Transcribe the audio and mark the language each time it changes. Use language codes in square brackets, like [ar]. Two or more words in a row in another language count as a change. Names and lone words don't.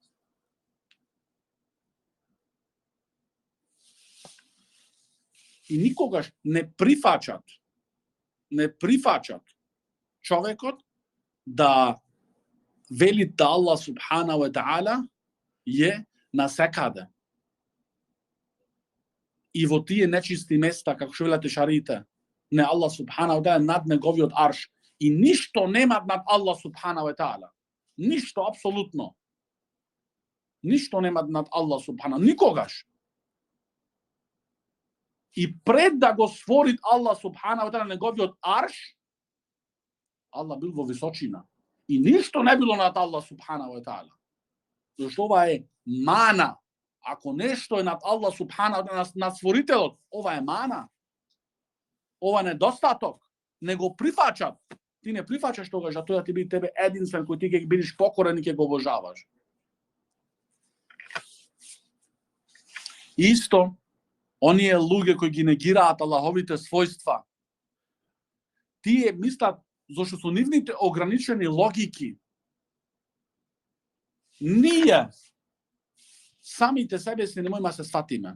[mk] И никогаш не прифачат човекот да вели да [ar] الله سبحانه وتعالى [mk] е насекаде. И во тие нечисти места, како што велат шарите, не [ar] الله سبحانه وتعالى [mk] над неговиот арш. И ништо нема над [ar] الله سبحانه وتعالى. [mk] Ништо, апсолутно. Ништо нема над [ar] الله سبحانه, [mk] никогаш. И пред да го створит [ar] الله سبحانه وتعالى [mk] неговиот арш, Аллах бил во височина. И ништо не било над [ar] الله سبحانه وتعالى. [mk] Зашто ова е мана. Ако нешто е над [ar] الله سبحانه وتعالى, [mk] над створителот, ова е мана. Ова е недостаток. Не го прифачат. Ти не прифачаш тогаш, а тој да ти биде тебе единствен кој ти ќе бидеш покорен и ќе го обожаваш. Исто, оние луѓе кои ги негираат Аллаховите својства, тие мислат зашто со нивните ограничени логики ние самите себе си не можеме се сватиме.